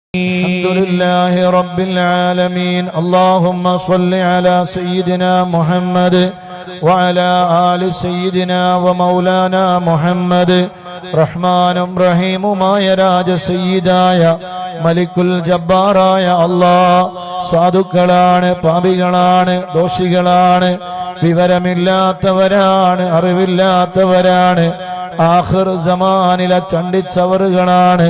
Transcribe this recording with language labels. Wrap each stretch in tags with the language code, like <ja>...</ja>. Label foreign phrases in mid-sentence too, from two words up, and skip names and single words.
<ar>الحمد لله رب العالمين. اللهم صل على سيدنا محمد وعلى آل سيدنا ومولانا محمد.</ar> <ml>റഹ്മാനും റഹീമുമായ രാജസയ്യിദായ മലിക്കുൽ ജബ്ബാറായ അല്ലാഹ് സാധുക്കളാണ്, പാപികളാണ്, ദോഷികളാണ്, വിവരമില്ലാത്തവരാണ്, അറിവില്ലാത്തവരാണ്,</ml> <ar>آخر الزمان</ar> <ml>ചണ്ടിച്ചവറുകളാണ്.</ml>